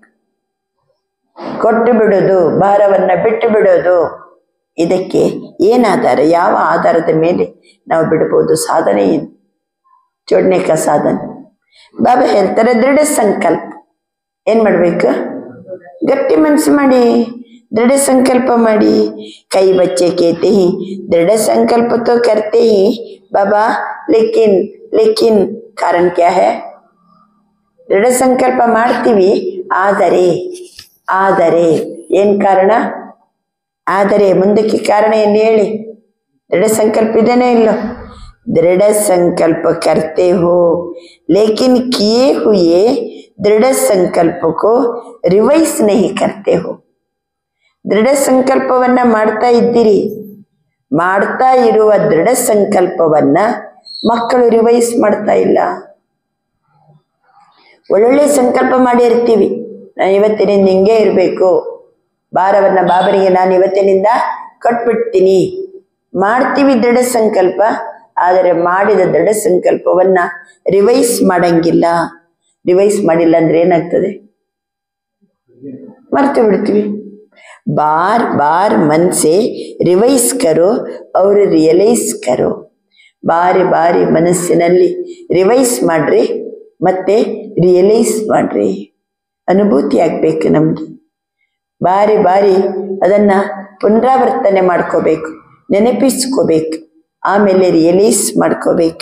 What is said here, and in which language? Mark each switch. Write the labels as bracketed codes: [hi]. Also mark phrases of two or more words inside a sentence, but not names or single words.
[kn] ಕೊಟ್ಟು ಬಿಡೋದು, ಭಾರವನ್ನ ಬಿಟ್ಟು ಬಿಡೋದು, ಇದಕ್ಕೆ ಏನಾಧಾರ? ಯಾವ ಆಧಾರದ ಮೇಲೆ ನಾವು ಬಿಡಬಹುದು? ಸಾಧನೆ ಏನು? [hi] जोड़ने का साधन [kn] ಬಾಬಾ ಹೇಳ್ತಾರೆ ದೃಢ ಸಂಕಲ್ಪ. ಏನ್ ಮಾಡ್ಬೇಕು? ಗಟ್ಟಿ ಮನಸ್ಸು ಮಾಡಿ, ದೃಢ ಸಂಕಲ್ಪ ಮಾಡಿ. [hi] कई बच्चे कहते हैं दृढ़ संकल्प तो करते ही बाबा, लेकिन लेकिन कारण क्या है? [kn] दृढ़ संकल्प ಮಾಡ್ತೀವಿ, ಆದರೆ ಏನ್ ಕಾರಣ? ಆದರೆ ಮುಂದಕ್ಕೆ ಕಾರಣ ಏನು ಹೇಳಿ? दृढ़ संकल्प ಇದೇನೋ ಇಲ್ಲೋ? [hi] दृढ़ संकल्प करते हो लेकिन किए हुए दृढ़ संकल्प को रिवाइज नहीं करते हो. [kn] ದೃಢ ಸಂಕಲ್ಪವನ್ನ ಮಾಡ್ತಾ ಇದ್ದೀರಿ, ಮಾಡ್ತಾ ಇರುವ ದೃಢ ಸಂಕಲ್ಪವನ್ನ ಮಕ್ಕಳು ರಿವೈಸ್ ಮಾಡ್ತಾ ಇಲ್ಲ. ಒಳ್ಳೊಳ್ಳೆ ಸಂಕಲ್ಪ ಮಾಡಿ ಇರ್ತೀವಿ, ನಾನು ಇವತ್ತಿನಿಂದ ಹಿಂಗೆ ಇರಬೇಕು, ಭಾರವನ್ನ ಬಾಬರಿಗೆ ನಾನು ಇವತ್ತಿನಿಂದ ಕಟ್ಬಿಡ್ತೀನಿ, ಮಾಡ್ತೀವಿ ದೃಢ ಸಂಕಲ್ಪ. ಆದರೆ ಮಾಡಿದ ದೃಢ ಸಂಕಲ್ಪವನ್ನ ರಿವೈಸ್ ಮಾಡಂಗಿಲ್ಲ. ರಿವೈಸ್ ಮಾಡಿಲ್ಲ ಅಂದ್ರೆ ಏನಾಗ್ತದೆ? ಮರ್ತು ಬಿಡ್ತೀವಿ. [hi] बार बार मन से रिवाइज करो और रियलाइज करो. [kn] ಬಾರಿ ಬಾರಿ ಮನಸ್ಸಿನಲ್ಲಿ ರಿವೈಸ್ ಮಾಡ್ರಿ ಮತ್ತೆ ರಿಯಲೈಸ್ ಮಾಡ್ರಿ. ಅನುಭೂತಿ ಆಗ್ಬೇಕು ನಮ್ಗೆ. ಬಾರಿ ಬಾರಿ ಅದನ್ನ ಪುನರಾವರ್ತನೆ ಮಾಡ್ಕೋಬೇಕು, ನೆನಪಿಸ್ಕೋಬೇಕು, ಆಮೇಲೆ ರಿಯಲೈಸ್ ಮಾಡ್ಕೋಬೇಕು.